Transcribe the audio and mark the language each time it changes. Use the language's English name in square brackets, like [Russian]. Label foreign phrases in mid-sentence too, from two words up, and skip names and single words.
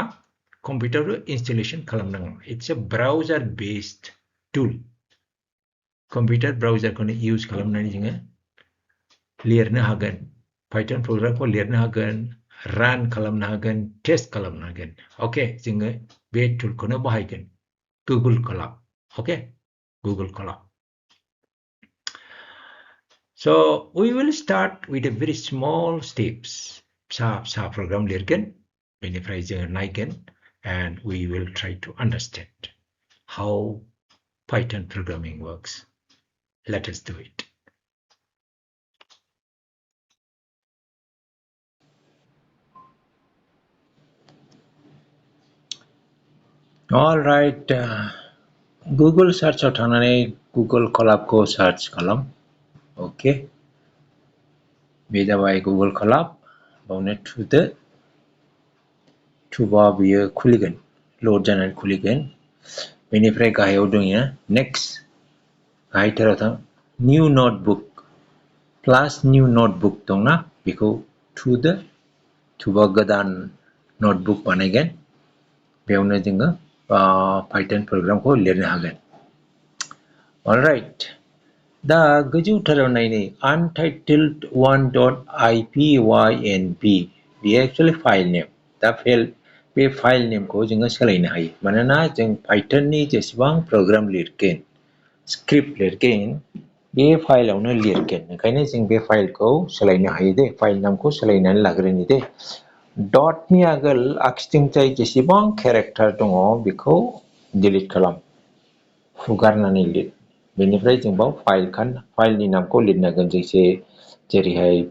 [Bodo] कम्पिउटारबो इनस्टलेशन खालामनाङा [English] it's a browser based tool [Bodo] कम्पिउटार ब्राउजारखौनो इउज खालामनानै जोङो लिरनो हागोन पाइथन प्रोग्रामखौ लिरनो हागोन रान खालामनो हागोन टेस्ट खालामनो हागोन ओके जोङो बे टुलखौनो बाहायगोन गुगल कलाब ओके गुगल कलाब [English] So we will start with a very small steps [Bodo] फिसा फिसा program लिरगोन बेनिफ्राय जोङो नायगोन [English] and we will try to understand how Python programming works. Let us do it. All right. [Bodo] Google search आव थांनानै Google Colab को search खालाम. Okay. बे जाबाय Google Colab. बावनो थुदो. थुबा बियो खुलिगोन. लोड जानानै खुलिगोन. बेनिफ्राय गाहायाव दङ next. गाहायथाराव थां [English] new notebook. plus new notebook [Bodo] दंना बेखौ थुदो. थुबा गोदान notebook बानायगोन. बेयावनो जोङो Python प्रोग्रामखौ लिरनो हागोन. [English] All right. [Bodo] दा गोजौथाराव नायनि untitled 1.ipynb बेयो [English] actually file name [Bodo] दा बे फाइल नेमखौ जोङो सोलायनो हायो मानोना जों पाइथननि जेसेबां प्रोग्राम लिरगोन स्क्रिप्ट लिरगोन बे फाइलावनो लिरगोन ओंखायनो जों बे फाइलखौ सोलायनो हायो दे फाइल नामखौ सोलायनानै लाग्रोनि दे डटनि आगोल आखिथिंजाय जेसेबां केरेक्टार दङ बेखौ डिलिट खालाम फुगारनानै लिर बेनिफ्राय जों बाव फाइलनि नामखौ लिरनांगोन जेरैहाय